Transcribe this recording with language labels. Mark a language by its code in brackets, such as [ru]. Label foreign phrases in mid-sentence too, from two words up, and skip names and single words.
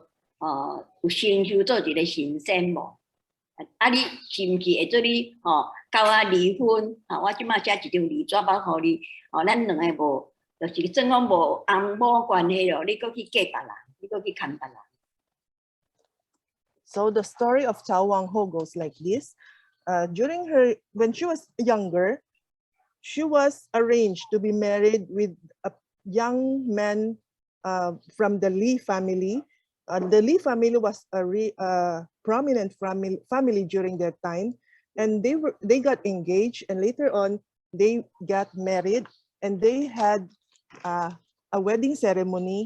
[nan] 有成就做一个神仙无？啊，你是毋是会做你交我离婚？我即马写一张离纸包互你，咱两个无，就是正讲无翁某关系咯，你搁去嫁别人，你搁去牵别人。 [en] So the story of Chao Huangho goes like this. When she was younger, she was arranged to be married with a young man from the Li family. The Li family was a prominent family during their time, and they got engaged, and later on they got married, and they had a wedding ceremony.